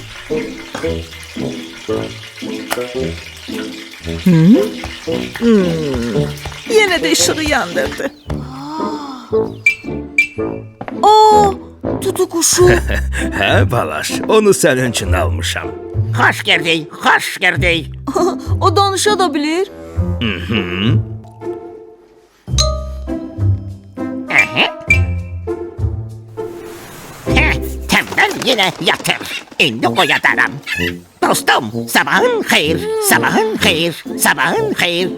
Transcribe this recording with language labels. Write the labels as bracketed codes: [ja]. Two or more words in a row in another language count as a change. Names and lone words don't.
[az] Yenə də işığı yandırdı. Aa, tutuquşu. Hə, balaş, onu sənin üçün almışam. [tr] Hoş geldin, hoş geldin. [az] O danışa da bilir. [tr] Tembel yine yatır. Şimdi uyadarım. Dostum, sabahın hayır, sabahın hayır, sabahın hayır.